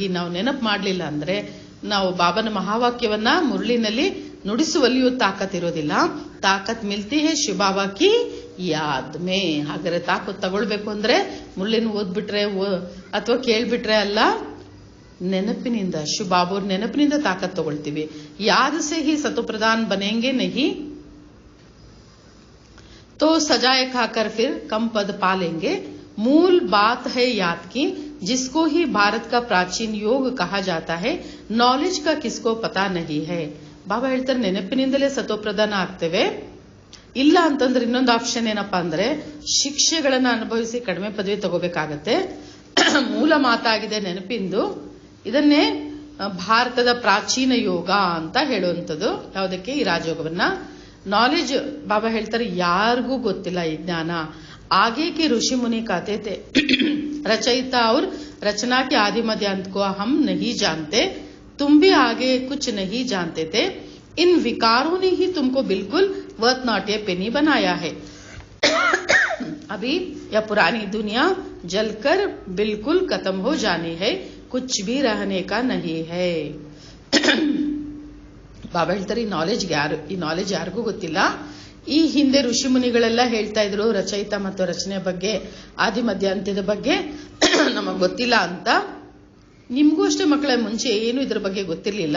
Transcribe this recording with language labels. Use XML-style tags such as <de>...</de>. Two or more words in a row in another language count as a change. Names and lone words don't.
<kn>ನಾವು ನೆನಪು ಮಾಡ್ಲಿಲ್ಲ ಅಂದ್ರೆ, ನಾವು ಬಾಬಾನ ಮಹಾವಾಕ್ಯವನ್ನ ಮುರಳಿನಲ್ಲಿ ನುಡಿಸುವಲ್ಲಿಯೂ ತಾಕತ್ ಇರೋದಿಲ್ಲ.</kn> <hi>ताकत मिलती है शिवबाबा की याद में.</hi> <kn>ಹಾಗಾದ್ರೆ ತಾಕತ್ ತಗೊಳ್ಬೇಕು ಅಂದ್ರೆ ಮುರಳಿನ ಓದ್ಬಿಟ್ರೆ ಅಥವಾ ಕೇಳ್ಬಿಟ್ರೆ ಅಲ್ಲ, ನೆನಪಿನಿಂದ, ಶಿವಬಾಬಾ ನೆನಪಿನಿಂದ ತಾಕತ್ ತಗೊಳ್ತೀವಿ.</kn> <hi>याद से ही सतोप्रधान बनेंगे नहीं तो सजाए खाकर फिर कम पद पालेंगे. मूल बात है याद की, जिसको ही भारत का प्राचीन योग कहा जाता है, नॉलेज का किसको पता नहीं है.</hi> <kn>ಬಾಬಾ ಹೇಳ್ತಾರೆ, ನೆನಪಿನಿಂದಲೇ ಸತೋಪ್ರಧಾನ ಆಗ್ತೇವೆ. ಇಲ್ಲ ಅಂತಂದ್ರೆ ಇನ್ನೊಂದು ಆಪ್ಷನ್ ಏನಪ್ಪಾ ಅಂದ್ರೆ, ಶಿಕ್ಷೆಗಳನ್ನ ಅನುಭವಿಸಿ ಕಡಿಮೆ ಪದವಿ ತಗೋಬೇಕಾಗತ್ತೆ. ಮೂಲ ಮಾತಾಗಿದೆ ನೆನಪಿಂದು. ಇದನ್ನೇ ಭಾರತದ ಪ್ರಾಚೀನ ಯೋಗ ಅಂತ ಹೇಳುವಂಥದ್ದು. ಯಾವುದಕ್ಕೆ? ಈ ರಾಜಯೋಗವನ್ನ. ನಾಲೆಜ್ ಬಾಬಾ ಹೇಳ್ತಾರೆ ಯಾರಿಗೂ ಗೊತ್ತಿಲ್ಲ ಈ ಜ್ಞಾನ.</kn> <hi>आगे के ऋषि मुनि कहते थे, रचयिता और रचना के आदि मध्य अंत को हम नहीं जानते, तुम भी आगे कुछ नहीं जानते थे. इन विकारों ने ही तुमको बिल्कुल</hi> <en>worth not a penny</en> <hi>बनाया है. अभी यह पुरानी दुनिया जलकर बिल्कुल खत्म हो जानी है, कुछ भी रहने का नहीं है.</hi> <kn>ಬಾಬಾ ಹೇಳ್ತಾರೆ, ಈ ನಾಲೆಜ್ ಯಾರಿಗೂ ಗೊತ್ತಿಲ್ಲ. ಈ ಹಿಂದೆ ಋಷಿ ಮುನಿಗಳೆಲ್ಲ ಹೇಳ್ತಾ ಇದ್ರು ರಚಯಿತ ಮತ್ತು ರಚನೆ ಬಗ್ಗೆ, ಆದಿ ಮಧ್ಯ ಅಂತ್ಯದ ಬಗ್ಗೆ ನಮಗ್ ಗೊತ್ತಿಲ್ಲ ಅಂತ. ನಿಮ್ಗೂ ಅಷ್ಟೇ ಮಕ್ಕಳ, ಮುಂಚೆ ಏನು ಇದ್ರ ಬಗ್ಗೆ ಗೊತ್ತಿರ್ಲಿಲ್ಲ.</kn>